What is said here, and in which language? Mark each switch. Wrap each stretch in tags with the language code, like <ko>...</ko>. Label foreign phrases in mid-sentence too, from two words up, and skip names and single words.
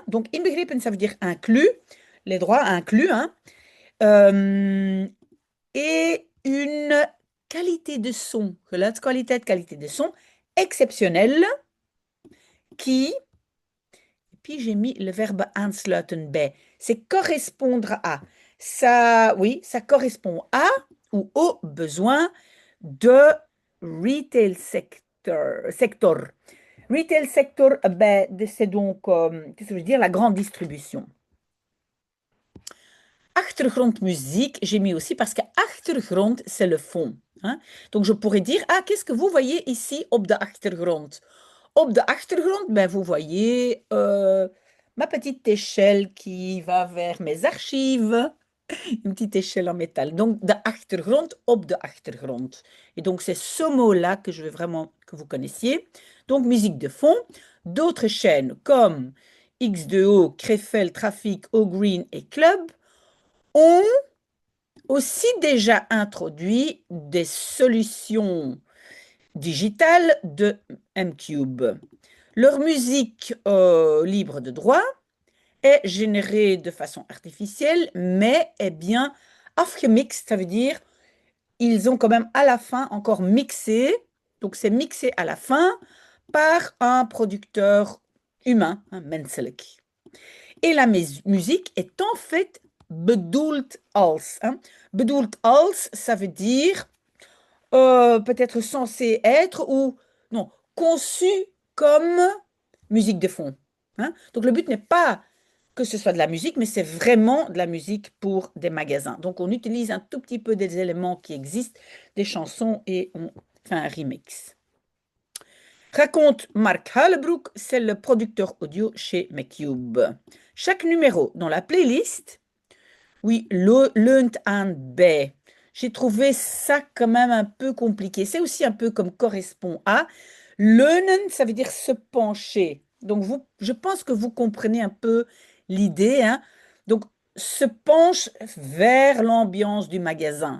<fr>Donc, inbegrepen, ça veut dire inclus, les droits inclus. Hein? Et une qualité de son, qualité de son exceptionnelle qui, et puis j'ai mis le verbe</fr> <nl>aansluiten bij,</nl> <fr>c'est correspondre à. Ça, oui, ça correspond à ou aux besoins de</fr> <en>retail sector. Retail sector,</en> <fr>ben, c'est donc, qu'est-ce que je veux dire, la grande distribution. Achtergrondmuziek, j'ai mis aussi parce que achtergrond, c'est le fond. Hein? Donc, je pourrais dire, ah, qu'est-ce que vous voyez ici</fr> <nl>op de achtergrond? Op de achtergrond, ben,</nl> <fr>vous voyez ma petite échelle qui va vers mes archives. Une petite échelle en métal. Donc,</fr> <nl>de achtergrond, op de achtergrond.</nl> <fr>Et donc, c'est ce mot-là que je veux vraiment que vous connaissiez. Donc, musique de fond. D'autres chaînes comme X2O, Krefel, Trafic, O-Green et Club ont aussi déjà introduit des solutions digitales de M-Cube. Leur musique libre de droit est générée de façon artificielle, mais est bien afgemixt, ça veut dire ils ont quand même à la fin encore mixé, donc c'est mixé à la fin par un producteur humain, un menselijk. Et la musique est en fait</fr> <nl>bedoeld als.</nl> <fr>Hein.</fr> <nl>Bedoeld als,</nl> <fr>ça veut dire peut-être censé être ou non, conçu comme musique de fond. Hein. Donc le but n'est pas que ce soit de la musique, mais c'est vraiment de la musique pour des magasins. Donc on utilise un tout petit peu des éléments qui existent, des chansons, et on fait un remix. Raconte Mark Halebroek, c'est le producteur audio chez M-Cube. Chaque numéro dans la playlist, oui,</fr> <nl>leunt aan bij.</nl> <fr>J'ai trouvé ça quand même un peu compliqué. C'est aussi un peu comme correspond à. Leunen, ça veut dire se pencher. Donc, je pense que vous comprenez un peu l'idée. Hein. Donc, se penche vers l'ambiance du magasin.</fr>